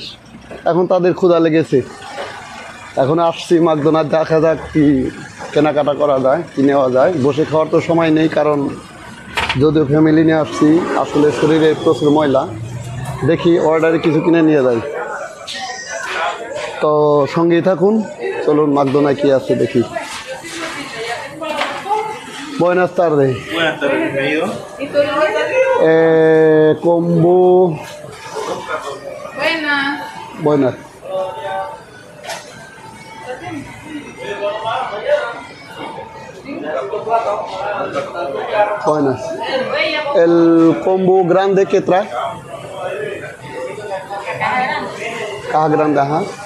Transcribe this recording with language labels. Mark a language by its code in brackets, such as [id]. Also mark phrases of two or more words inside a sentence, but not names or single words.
[bn] এখন তাদের ক্ষুধা লেগেছে, এখন আসছি মাকদোনার, দেখা যাক কি কেনাকাটা করা যায়, কি নেওয়া যায়। বসে খাওয়ার তো সময় নেই, কারণ যদিও ফ্যামিলি নিয়ে আসছি, আসলে শরীরে প্রচুর ময়লা। দেখি অর্ডারে কিছু কিনে নিয়ে যাই, তো সঙ্গেই থাকুন। চলুন মাকদোনায় কি আছে দেখি। [es] Buenas tardes. Buenas tardes, bienvenido. Combo. Buenas. Buenas. Buenas. El combo grande que trae. Caja grande, ajá.